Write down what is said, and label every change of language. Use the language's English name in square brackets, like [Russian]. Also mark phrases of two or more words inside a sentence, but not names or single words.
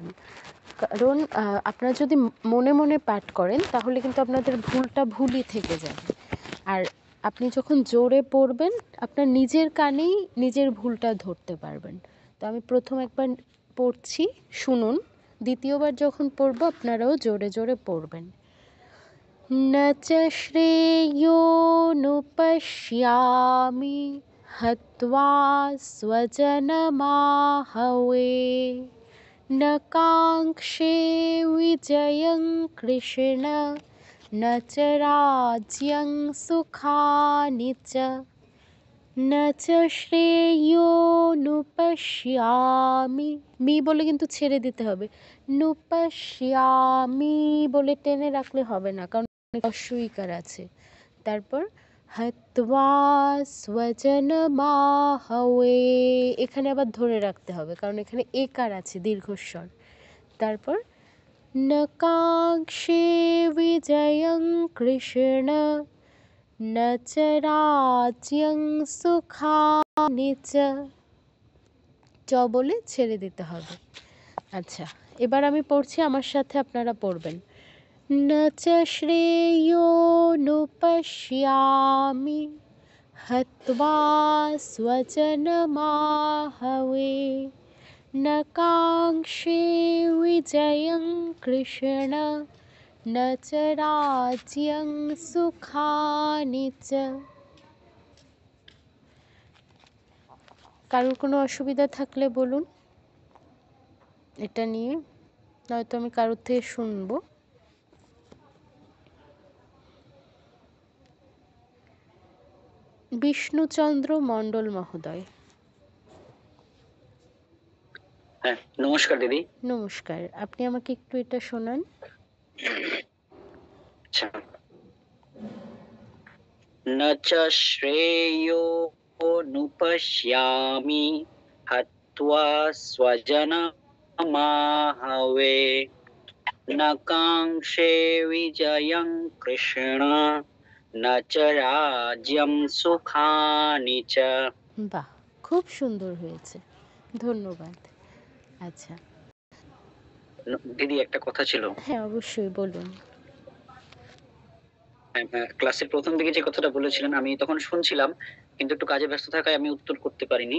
[Bangla] কারণ আপনারা যদি মনে মনে পাঠ করেন তাহলে কিন্তু আপনাদের ভুলটা ভুলই থেকে যাবে, আর আপনি যখন জোরে পড়বেন আপনার নিজের কানেই নিজের ভুলটা ধরতে পারবেন। তো আমি প্রথম একবার পড়ছি, শুনুন। দ্বিতীয়বার যখন পড়বো আপনারাও জোরে জোরে পড়বেন। [Sanskrit] न च श्रेयोनुपश्यामि हत्वा स्वजनमाहवे न काङ्क्षे विजयं कृष्ण न च राज्यं सुखानि च न च শ্রেয়োনুপশ্যামি। [Bangla] মি বলে কিন্তু ছেড়ে দিতে হবে, নুপশ্যামি বলে টেনে রাখলে হবে না, কারণ অস্বইকার আছে। তারপর [Sanskrit] হত্বা স্বজনমাহবে, [Bangla] এখানে আবার ধরে রাখতে হবে কারণ এখানে একার আছে দীর্ঘস্বর। তারপর [Sanskrit] নকাঙ্ক্ষে বিজয়ং কৃষ্ণ ন চ রাজ্যং সুখানি চ, [Bangla] চ বলে ছেড়ে দিতে হবে। আচ্ছা, এবার আমি পড়ছি, আমার সাথে আপনারা পড়বেন। [Sanskrit] ন চ শ্রেয়োনুপশ্যামি হত্বা স্বজনমাহবে ন কাঙ্ক্ষে বিজয়ং কৃষ্ণ ন চ রাজ্যং সুখানি চ। [Bangla] কারোর কোনো অসুবিধা থাকলে বলুন এটা নিয়ে, নয়তো আমি কারোর থেকে শুনবো। বিষ্ণুচন্দ্র মণ্ডল মহোদয়। হ্যাঁ, নমস্কার দিদি। নমস্কার, আপনি আমাকে একটু এটা শোনান। আচ্ছা, [Sanskrit] ন চ শ্রেয়োনুপশ্যামি হত্বা স্বজনমাহবে ন কাঙ্ক্ষে বিজয়ং কৃষ্ণ ন চ রাজ্যং সুখানি চ। [Bangla] বাহ, খুব সুন্দর হয়েছে, ধন্যবাদ। আচ্ছা দিদি, একটা কথা ছিল। হ্যাঁ, অবশ্যই বলুন। ক্লাসের প্রথম দিকে যে কথাটা বলেছিলেন আমি তখন শুনছিলাম, কিন্তু একটু কাজে ব্যস্ত থাকায় আমি উত্তর করতে পারিনি।